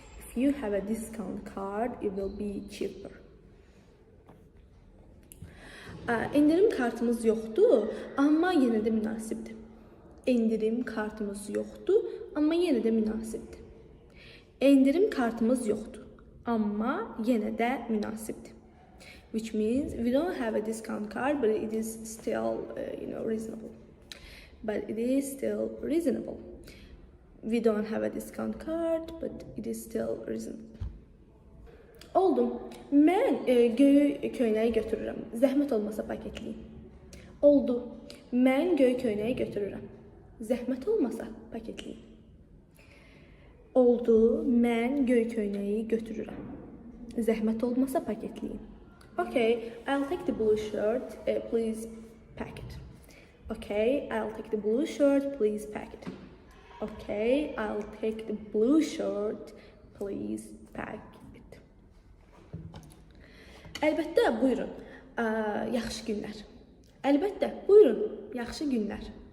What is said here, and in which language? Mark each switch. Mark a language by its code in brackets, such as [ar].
[en] If you have a discount card, it will be cheaper. [az] İndirim kartımız yoxdur, amma yenə də münasibdir. İndirim kartımız yoxdur, amma yenə də münasibdir. İndirim kartımız yoxdur, amma yenə də münasibdir. [en] Which means we don't have a discount card, but it is still, reasonable. But it is still reasonable. We don't have a discount card, but it is still reasonable. [az] Oldu. Mən göy köynəyi götürürəm. Zəhmət olmasa paketləyin. Oldu. Mən göy köynəyi götürürəm. Zəhmət olmasa paketləyin. Oldu. Mən göy köynəyi götürürəm. Zəhmət olmasa paketləyin. [en] Okay, I'll take the blue shirt. Please pack it. Okay, I'll take the blue shirt. Please pack it. Okay, I'll take the blue shirt. Please pack it. [az] Əlbəttə, buyurun. Yaxşı günlər. Əlbəttə, buyurun. Yaxşı günlər.